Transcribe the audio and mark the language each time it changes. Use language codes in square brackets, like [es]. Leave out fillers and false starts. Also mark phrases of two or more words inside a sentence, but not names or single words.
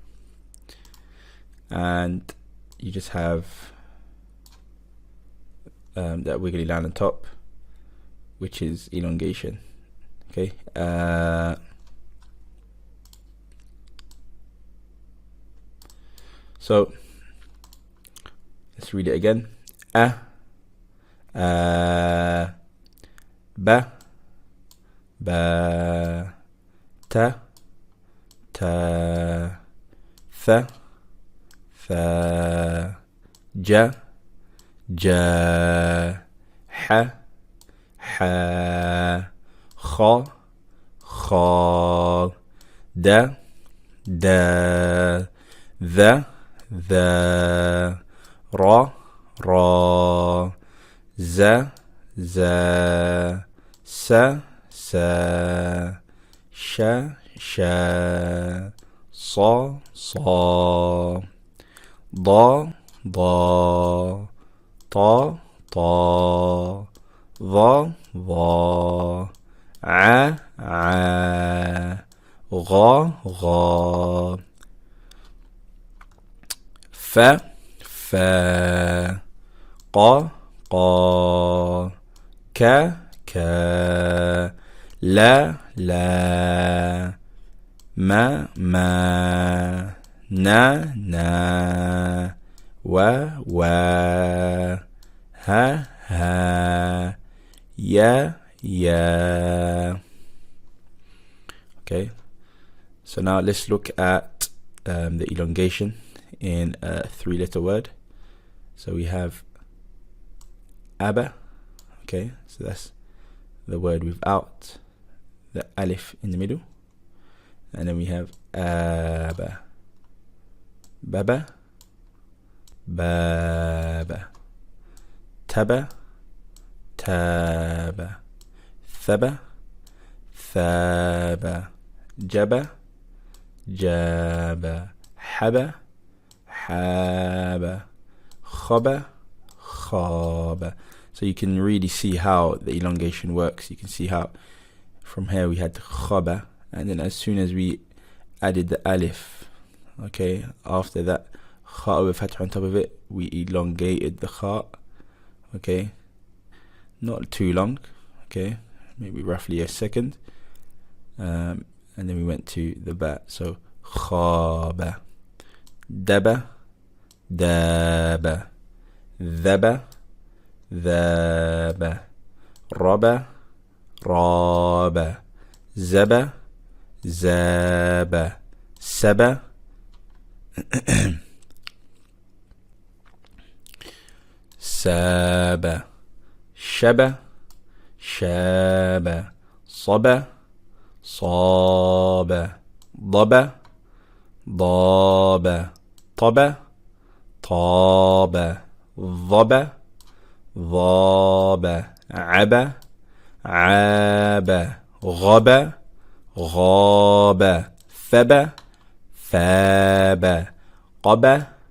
[en] and you just have that wiggly line on top, which is elongation. Okay, so let's read it again. [ar] با با تا تا ثا ثا جا جا حا حا خا, خا دا دا ذا ذا, را را, زا زا سا سا شا شا صا صا ضا ضا طا طا, ظا ظا عا, غا غا فا فا قا قا كا كا لا لا ما ما نا نا وا وا ها ها يا يا. [en] Okay, so now let's look at the elongation in a 3-letter word. So we have aba. Okay, so that's the word without the alif in the middle, and then we have [ar] ابا بابا, بابا تابا تابا, ثابا ثابا جابا جابا حابا حابا, خابا خابا. [en] So you can really see how the elongation works. You can see how from here we had khaba, and then as soon as we added the alif, okay, after that kha with fatha on top of it, we elongated the kha, okay, not too long, okay, maybe roughly a second, and then we went to the ba. [ar] So خابا دابا دابا ذابا ذابا رابا رابا زابا زابا سابا, سابا شابا شابا, صبا صاب ضبا ضاب طبا طاب ضبا ضاب عبا عاب غبا غاب ثبا ثاب قبا